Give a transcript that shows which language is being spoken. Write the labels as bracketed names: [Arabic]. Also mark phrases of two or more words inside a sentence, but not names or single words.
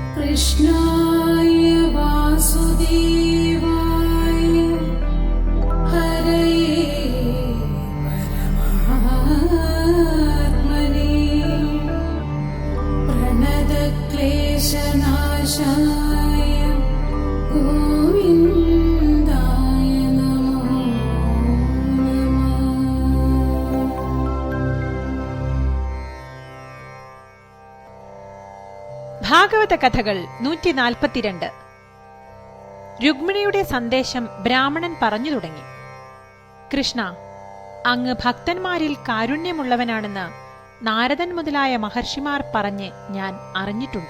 [Sanskrit] कृष्णाय वासुदेवाय हरये परमात्मने प्रणतक्लेशनाशाय गोविन्दाय नमो नमः। [Malayalam] ഭാഗവത കഥകൾ 142. രുക്മിണിയുടെ സന്ദേശം ബ്രാഹ്മണൻ പറഞ്ഞു തുടങ്ങി. കൃഷ്ണ, അങ്ങ് ഭക്തന്മാരിൽ കാരുണ്യമുള്ളവനാണെന്ന് നാരദൻ മുതലായ മഹർഷിമാർ പറഞ്ഞ് ഞാൻ അറിഞ്ഞിട്ടുണ്ട്.